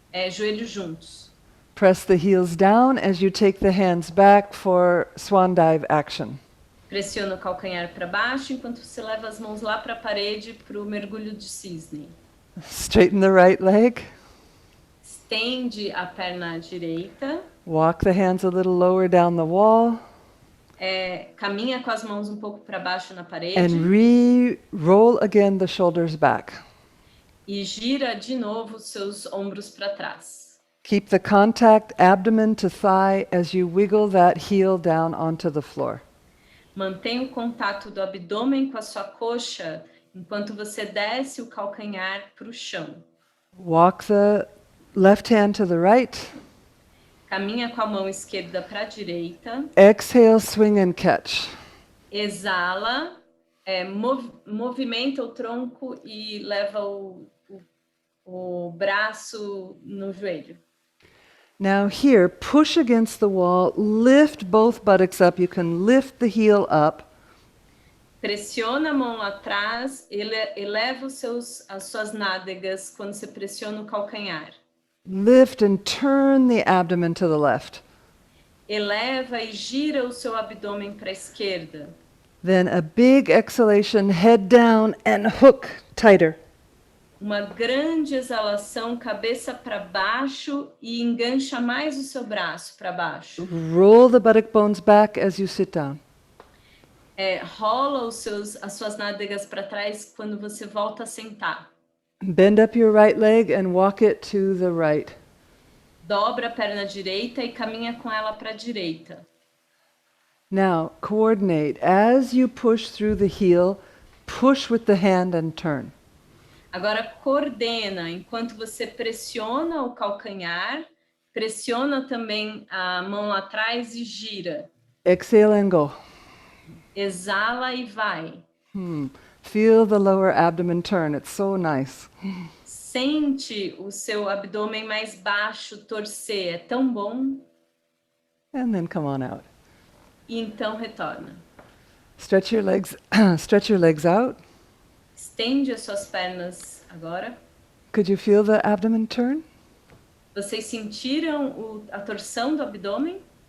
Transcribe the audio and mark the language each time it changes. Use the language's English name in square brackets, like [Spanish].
[Portuguese] Joelhos juntos. [English] Press the heels down as you take the hands back for swan dive action. [Portuguese] Pressiona o calcanhar para baixo enquanto você leva as mãos lá para a parede para o mergulho de cisne. [English] Straighten the right leg. [Portuguese] Estende a perna direita. [English] Walk the hands a little lower down the wall. [Portuguese] Caminha com as mãos um pouco para baixo na parede. [English] And roll again the shoulders back. [Portuguese] E gira de novo os seus ombros para trás. [English] Keep the contact abdomen to thigh as you wiggle that heel down onto the floor. [Portuguese] Mantenha o contato do abdômen com a sua coxa enquanto você desce o calcanhar para o chão. [English] Walk the left hand to the right. [Portuguese] Caminha com a mão esquerda para a direita. [English] Exhale, swing and catch. [Portuguese] Exala, movimenta o tronco e leva o braço no joelho. [English] Now here, push against the wall, lift both buttocks up. You can lift the heel up. [Portuguese] Pressiona a mão lá atrás, eleva as suas nádegas quando você pressiona o calcanhar. [English] Lift and turn the abdomen to the left. [Portuguese] Eleva e gira o seu abdômen para a esquerda. [English] Then a big exhalation, head down and hook tighter. [Portuguese] Uma grande exalação, cabeça para baixo e engancha mais o seu braço para baixo. [English] Roll the buttock bones back as you sit down. [Portuguese] Rola as suas nádegas para trás quando você volta a sentar. [English] Bend up your right leg and walk it to the right. [Portuguese] Dobra a perna direita e caminha com ela para a direita. [English] Now, coordinate. As you push through the heel, push with the hand and turn. [Portuguese] Agora coordena, enquanto você pressiona o calcanhar, pressiona também a mão lá atrás e gira. [English] Exhale and go. [Portuguese] Exala e vai. [English] Feel the lower abdomen turn. It's so nice. [Portuguese] Sente o seu abdômen mais baixo torcer, é tão bom. [English] And then come on out. [Portuguese] E então retorna. [English] Stretch your legs, stretch your legs out. [Portuguese] Estende as suas pernas agora. [English] Could you feel the abdomen turn? [Portuguese] Vocês sentiram a torção do abdômen?